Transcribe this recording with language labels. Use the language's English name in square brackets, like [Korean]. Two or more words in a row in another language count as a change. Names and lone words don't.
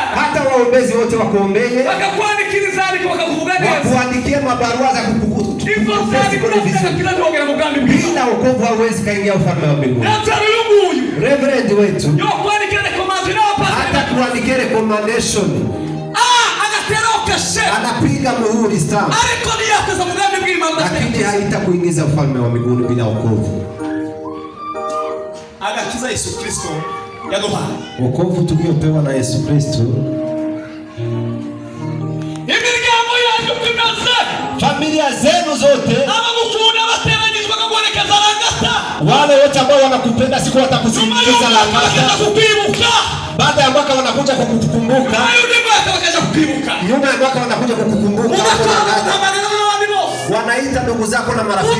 [Swahili] Hata waombezi wote wakuombee. Wakakuandikiriza ariko bakakuvuga neza. Wakuandikia mabarua za kukukuta. Bila wokovu hauwezi kaingia ufalme wa mbinguni. Reverend wetu. Hata kuandikia recommendation. Anapiga muhuri stamp. Lakini haitakuingiza ufalme wa mbinguni bila wokovu. [Kinyarwanda] Agakiza Yesu Kristo yaduha. [Swahili] Wokovu tuliopewa na Yesu Kristo. [Kinyarwanda] Imiryango yanyu tunaze. [Swahili] Familia zenu zote. [Kinyarwanda] Abamukunda bateranyizwa kubonekeza Langata. [Swahili] Wale wote ambao wanakupenda siku watakusindikiza Langata. Baada ya mwaka wanakuja kukukumbuka. Nyuma ya mwaka wanakuja kukukumbuka. Wanaita ndugu zako na marafiki.